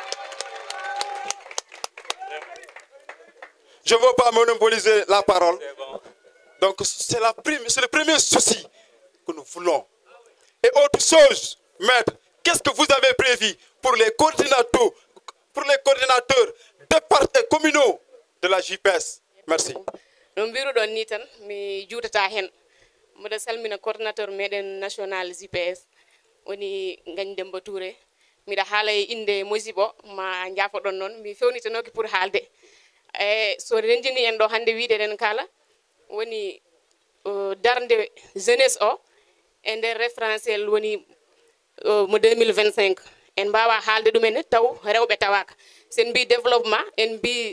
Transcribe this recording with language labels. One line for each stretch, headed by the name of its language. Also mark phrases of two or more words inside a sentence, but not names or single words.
French: Je ne veux pas monopoliser la parole. Donc c'est le premier souci que nous voulons. Et autre chose, maître, qu'est-ce que vous avez prévu pour les coordinateurs communaux de la JPS? Merci.
Fula: No mbiruɗon ni tan mi juutata hen mbiɗa salmina coordinateur meɗen national JPS woni Ngagne Demba Touré miɗa haala e inde MOJIP o ma jaafoɗon noon mi fewnitanoki pour haalde e so renjini en ɗo hannde wiide eɗen kala woni darde jeunesse o e nder référentiel woni mo 2025 en mbawa haalde ɗumen taw rewɓe tawaka sen mbi développement en mbi